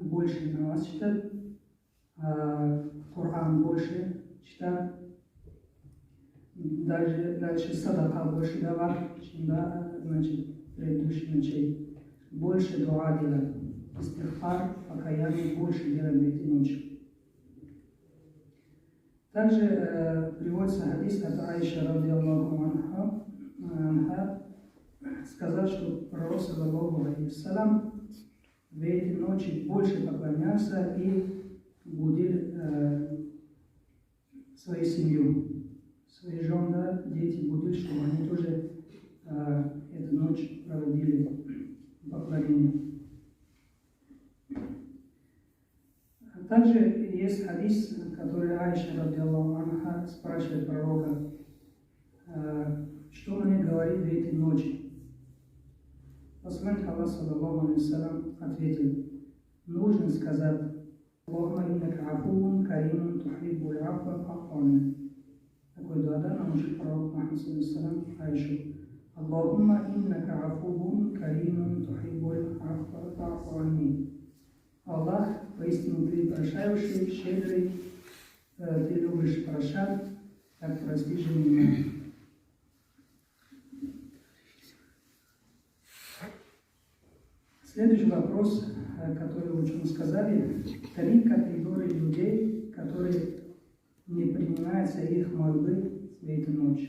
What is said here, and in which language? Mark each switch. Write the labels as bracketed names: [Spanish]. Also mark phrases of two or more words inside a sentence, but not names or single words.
[Russian] Больше намаз читать, Коран больше читать, дальше садака больше давать, чем, да, значит, предыдущих ночей. Больше дуа делать, истигфар, покаяние больше делать в эти ночи. Также приводится хадис от Аиши, [Arabic] رضي الله عنها, [Russian] сказал, что пророк, [Arabic] صلى الله عليه وسلم, [Russian] в эти ночи больше поклонялся и будил свою семью, свои жены, дети будут, чтобы они тоже эту ночь проводили в поклонении. Также есть хадис, который Айша, [Arabic] رضي الله عنها, [Russian] спрашивает пророка, что мне говорит в этой ночи. Посланник Аллаха, [Arabic] صلى الله عليه وسلم, [Russian] ответил, нужно сказать: [Arabic] اللهم إنك عفو كريم تحب العفو فاعف. [Russian] Такой дуа научил пророк Мухаммад, [Arabic] صلى الله عليه وسلم, [Russian] Айшу. [Arabic] اللهم إنك عفو كريم تحب العفو فاعف. [Russian] Аллах, поистине ты прощающий, щедрый, ты любишь прощать, так прости же меня. Следующий вопрос, который ученые сказали, 3 категории людей, которые не принимаются их мольбы в эту ночь.